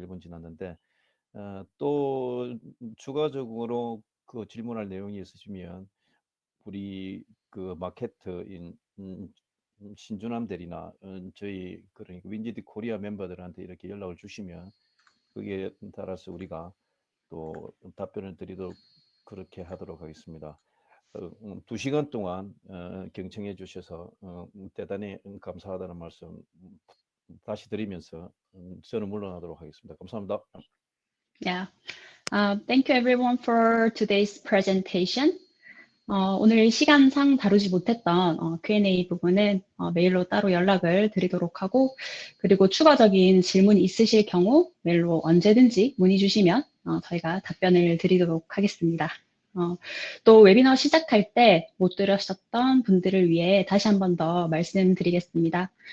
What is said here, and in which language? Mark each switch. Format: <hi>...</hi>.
<ko>1분 지났는데 또 추가적으로 그 질문할 내용이 있으시면 우리 그 마케트인 신준함 대리나 저희 그러니까 윈지디 코리아 멤버들한테 이렇게 연락을 주시면 그게 따라서 우리가 또 답변을 드리도록 그렇게 하도록 하겠습니다. 2시간 동안 경청해 주셔서 대단히 감사하다는 말씀 다시 드리면서 저는 물러나도록 하겠습니다. 감사합니다.</ko> <en>Yeah. Thank you everyone for today's presentation.</en> <ko>오늘 시간상 다루지 못했던 Q&A 부분은 메일로 따로 연락을 드리도록 하고, 그리고 추가적인 질문이 있으실 경우 메일로 언제든지 문의 주시면 저희가 답변을 드리도록 하겠습니다. 또 웨비너 시작할 때 못 들으셨던 분들을 위해 다시 한 번 더 말씀드리겠습니다.</ko>